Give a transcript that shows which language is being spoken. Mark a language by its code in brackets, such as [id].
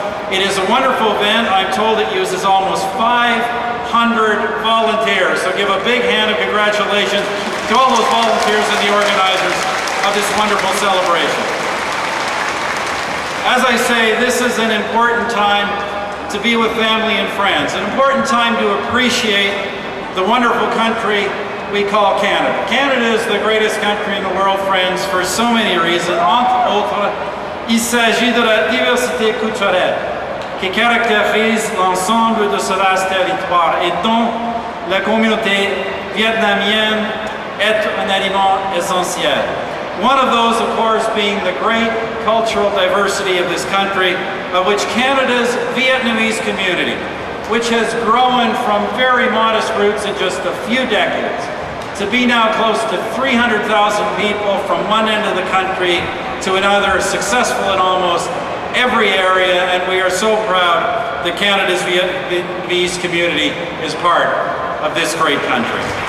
[en] It is a wonderful event. I'm told it uses almost 500 volunteers. So give a big hand of congratulations to all those volunteers and the organizers of this wonderful celebration. As I say, this is an important time to be with family and friends, an important time to appreciate the wonderful country we call Canada. Canada is the greatest country in the world, friends, for so many reasons. [fr] Entre autres, il s'agit de la diversité culturelle qui caractérise l'ensemble de ce vaste territoire et dont la communauté vietnamienne est un élément essentiel. [en] One of those, of course, being the great cultural diversity of this country, of which Canada's Vietnamese community, which has grown from very modest roots in just a few decades, to be now close to 300,000 people from one end of the country to another, successful in almost every area, and we are so proud that Canada's Vietnamese community is part of this great country.